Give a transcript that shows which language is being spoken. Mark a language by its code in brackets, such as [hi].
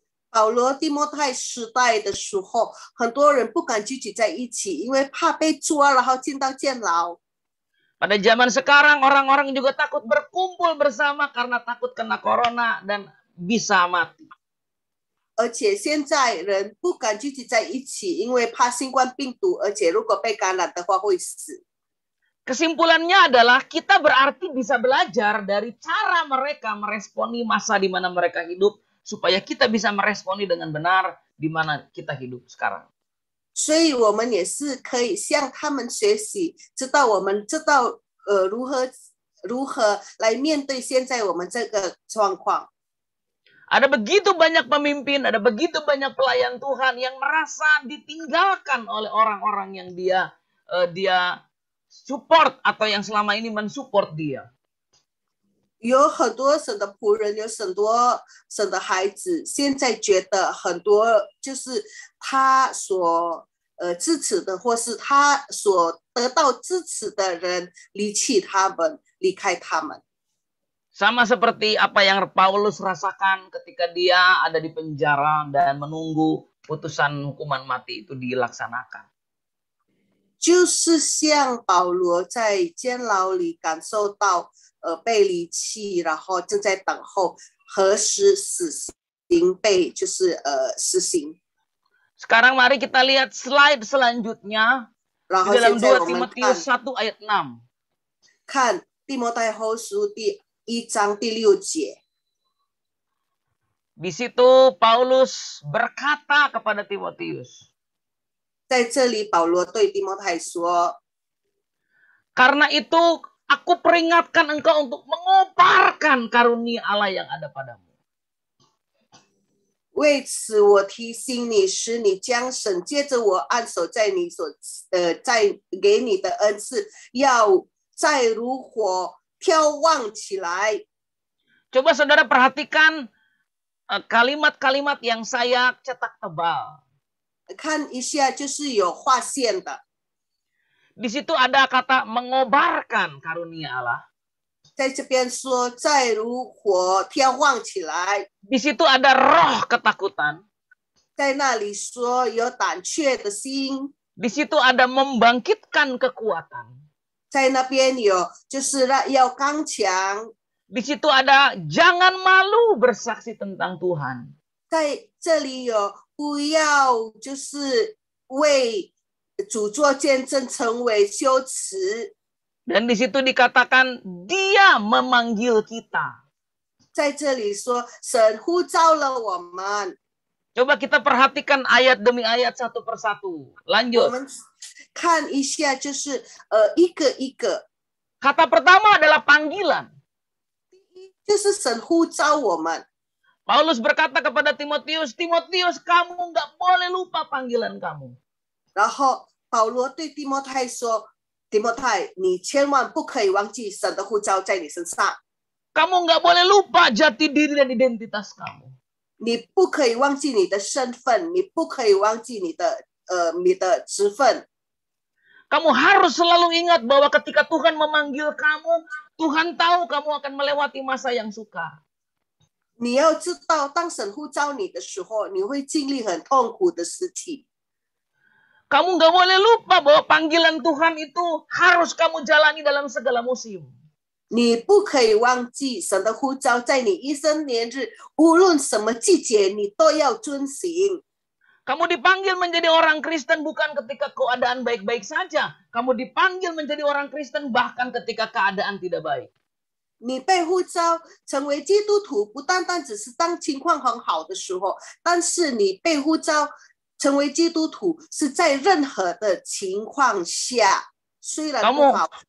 [zh] 保罗、提摩太时代的时候，很多人不敢聚集在一起，因为怕被抓，然后进到监牢。 [id] Pada zaman sekarang, orang-orang juga takut berkumpul bersama karena takut kena corona dan bisa mati. [zh] 而且现在人不敢聚集在一起，因为怕新冠病毒，而且如果被感染的话会死。 [id] Kesimpulannya adalah kita berarti bisa belajar dari cara mereka meresponi masa di mana mereka hidup supaya kita bisa meresponi dengan benar di mana kita hidup sekarang. [zh] 所以我们也是可以向他们学习，我们知道如何来面对现在我们这个状况。 [id] Ada begitu banyak pemimpin, ada begitu banyak pelayan Tuhan yang merasa ditinggalkan oleh orang-orang yang dia support atau yang selama ini mensupport dia. [zh] 有很多神的仆人，有很多神的孩子，现在觉得很多就是他所支持的，或是他所得到支持的人离开他们。 [id] Sama seperti apa yang Paulus rasakan ketika dia ada di penjara dan menunggu putusan hukuman mati itu dilaksanakan. [zh] 就是像保罗在监牢里感受到被离弃，然后正在等候何时死刑被实行。 [id] Sekarang mari kita lihat slide selanjutnya di dalam 2 Timotius 1 ayat 6. [zh] 看提摩太后书第1章第6节。 [id] Di situ Paulus berkata kepada Timotius, [zh] 在这里保罗对提摩太说， [id] karena itu aku peringatkan engkau untuk mengobarkan karunia Allah yang ada padamu. [zh] 为此我提醒你，使你将神借着我按手在你在给你的恩赐，要再如火眺望起来。 [id] Coba saudara perhatikan kalimat-kalimat yang saya cetak tebal. [zh] 看一下，就是有划线的。 [id] Di situ ada kata mengobarkan karunia Allah. [zh] 在这边说，再如火眺望起来。 [id] Di situ ada roh ketakutan. [zh] 在那里说有胆怯的心。 [id] Di situ ada membangkitkan kekuatan. [zh] 在那边有就是要刚强。 [id] Di situ ada jangan malu bersaksi tentang Tuhan. [zh] 在这里有不要就是为主做见证成为羞耻。 [id] Dan di situ dikatakan dia memanggil kita. [zh] 在这里说神呼召了我们。 [id] Coba kita perhatikan ayat demi ayat satu persatu. [zh] 我 [id] Lanjut. [zh] 们看一下，就是一个一个。 [id] Kata pertama adalah panggilan. [zh] 就是神呼召我们。 [id] Paulus berkata kepada Timotius, Timotius, kamu nggak boleh lupa panggilan kamu. [zh] 然后保罗对提摩太说：“提摩太，你千万不可以忘记神的呼召在你身上。 [id] Kamu nggak boleh lupa jati diri dan identitas kamu. [zh] 你不可以忘记你的身份，你不可以忘记你的职分。 [id] Kamu harus selalu ingat bahwa ketika Tuhan memanggil kamu, Tuhan tahu kamu akan melewati masa yang sukar. [zh] 你要知道，当神呼召你的时候，你会经历很痛苦的时期。 [id] Kamu nggak boleh lupa bahwa panggilan Tuhan itu harus kamu jalani dalam segala musim. [zh] 你不可以忘记神的呼召，在你一生年日，无论什么季节，你都要遵行。 [id] Kamu dipanggil menjadi orang Kristen bukan ketika keadaan baik-baik saja. Kamu dipanggil menjadi orang Kristen bahkan ketika keadaan tidak baik. [zh] 你被呼召成为基督徒，不单单只是当情况很好的时候，但是你被呼召成为基督徒是在任何的情况下，虽然不好。